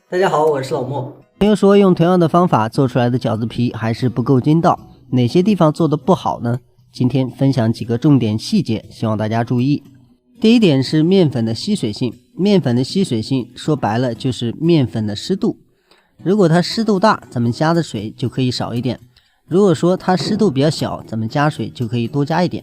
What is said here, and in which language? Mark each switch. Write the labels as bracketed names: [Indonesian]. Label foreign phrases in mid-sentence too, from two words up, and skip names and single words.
[Chinese] 大家好，我是老莫。朋友说用同样的方法做出来的饺子皮还是不夠筋道，哪些地方做的不好呢？今天分享幾個重點細節，希望大家注意。第一點是麵粉的吸水性，麵粉的吸水性說白了就是麵粉的濕度。如果它濕度大，咱們加的水就可以少一點；如果說它濕度比較小，咱們加水就可以多加一點。